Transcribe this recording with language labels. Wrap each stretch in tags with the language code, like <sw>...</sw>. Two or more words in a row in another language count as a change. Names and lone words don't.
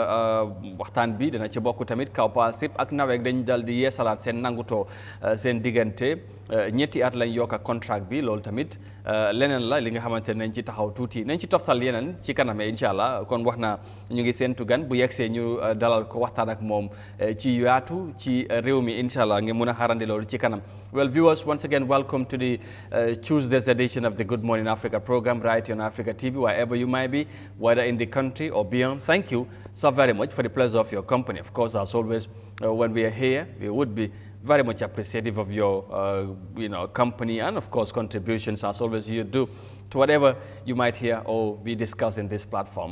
<wo>waxtaan bi dana ci bokk tamit Kawpaasip ak NAWEC dañ dal di yeesalaat seen nangutoo seen diggante ñetti at lañ yokk ak contract bi loolu tamit leneen la li nga xamante ne nañ ci taxaw tuuti nañ ci toftal yeneen ci kaname</wo> <ar>إن شاء الله</ar> <wo>kon wax naa ñu ngi seentu gan bu yegsee ñu dalal ko waxtaan ak moom ci yaatu ci réew mi</wo> <ar>إن شاء الله</ar> <wo>nga mun a xarandi loolu ci kanam.</wo> <en>Well, viewers, once again, welcome to the Tuesday's edition of the Good Morning Africa program right here on Africa TV, wherever you might be, whether in the country or beyond. Thank you so very much for the pleasure of your company. Of course, as always, when we are here, we would be very much appreciative of your, company and, of course, contributions, as always you do, to whatever you might hear or we discuss in this platform.</en>